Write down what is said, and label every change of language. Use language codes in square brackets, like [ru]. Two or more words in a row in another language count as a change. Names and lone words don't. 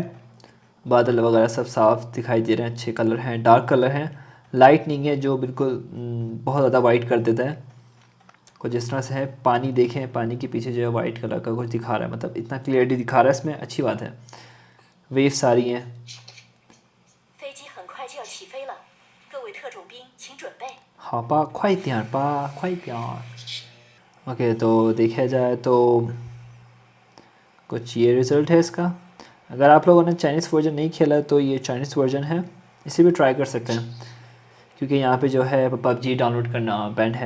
[hi] बादल वगैरह सब साफ़ दिखाई दे रहे हैं, अच्छे कलर हैं, [en] dark colour [hi] हैं, लाइट नहीं है जो बिल्कुल बहुत ज़्यादा वाइट कर देता है। कुछ इस तरह से है। पानी देखें, पानी के पीछे जो है [en] white colour [hi] का कुछ दिखा रहा है, मतलब इतना क्लियरिटी दिखा रहा है इसमें, अच्छी बात है। वेव्स सारी हैं। [zh] 好吧，快点吧，快点。 [hi] ओके तो देखा जाए तो कुछ ये रिज़ल्ट है इसका। अगर आप लोगों ने [en] Chinese version [hi] नहीं खेला तो ये [en] Chinese version [hi] है, इसे भी ट्राई कर सकते हैं क्योंकि यहाँ पे जो है पबजी डाउनलोड करना बैन है।